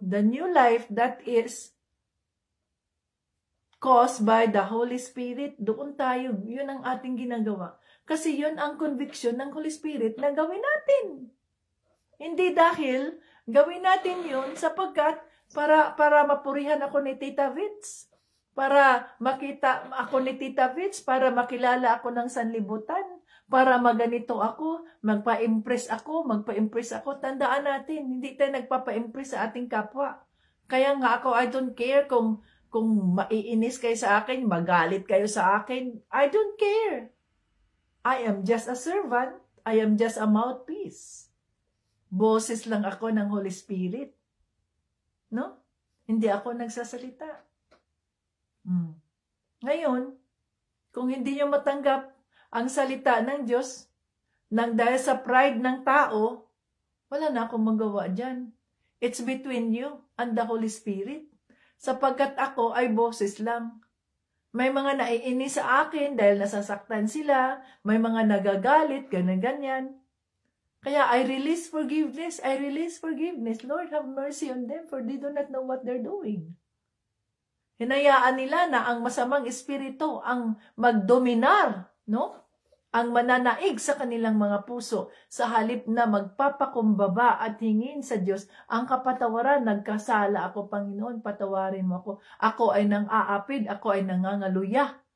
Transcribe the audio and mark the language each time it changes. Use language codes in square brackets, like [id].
[en] The new life that is caused by the Holy Spirit. [tl] Doon tayo, yun ang ating ginagawa. Kasi yun ang conviction ng Holy Spirit na gawin natin. Hindi dahil gawin natin yun sapagkat para mapurihan ako ni Tita Vits, para makita ako ni Tita Vits, para makilala ako ng sanlibutan, para maganito ako, magpa-impress ako. Tandaan natin, hindi tayo nagpapa-impress sa ating kapwa. Kaya nga ako, [en] I don't care [tl] kung maiinis kayo sa akin, magalit kayo sa akin. [en] I don't care. I am just a servant. I am just a mouthpiece. [tl] Boses lang ako ng Holy Spirit. [en] No? [tl] Hindi ako nagsasalita. Ngayon, kung hindi nyo matanggap ang salita ng Diyos, nang dahil sa pride ng tao, wala na akong magawa dyan. [en] It's between you and the Holy Spirit. [tl] Sapagkat ako ay boses lang. May mga naiinis sa akin dahil nasasaktan sila, may mga nagagalit, ganyan-ganyan. Kaya [en] I release forgiveness. Lord, have mercy on them for they do not know what they're doing. [tl] Hinayaan nila na ang masamang espiritu ang magdominar, no? Ang mananaig sa kanilang mga puso sa halip na magpapakumbaba at hingin sa Diyos ang kapatawaran. Nagkasala ako, Panginoon, patawarin mo ako. Ako ay nang-aapid, ako ay nangangaluya.